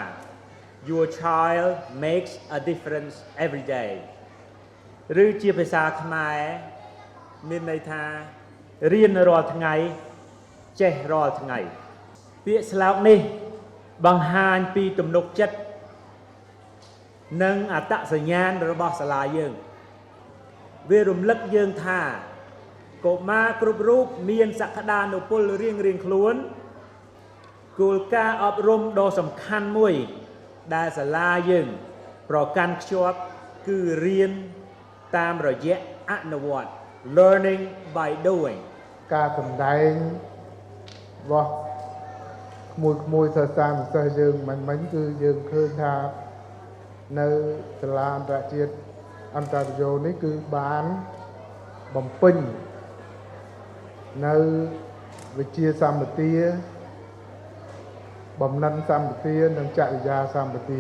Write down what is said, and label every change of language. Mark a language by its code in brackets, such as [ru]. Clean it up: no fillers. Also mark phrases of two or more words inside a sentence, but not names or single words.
[en] Your child makes a difference every day [km] ឬជាភាសាខ្មែរ មានន័យថារៀនរាល់ថ្ងៃចេះរាល់ថ្ងៃពាក្យស្លោកនេះបង្ហាញពីទំ នុកចិត្តនិងអត្តសញ្ញាណរបស់សាលាយើងវារំលឹកយើងថាកុមារគ្រប់រូបមានសក្តានុពលរៀងៗខ្លួនគោលការណ៍អប់រំដ៏សំខាន់មួយដែលសាលាយើងប្រកាន់ខ្ជាប់គឺរៀនតាមរយៈអនុវត្ត [en] learning by doing [km] ការសម្ដែងរបស់ក្មួយសិស្សានុសិស្សយើងមិញគឺយើងឃើញថានៅសាលាអន្តរជាតិអន្តរយោនេះគឺបានបំពេញនៅវិជ្ជាសម្បទាបំណិនសម្បទានិងចរិយាសម្បទា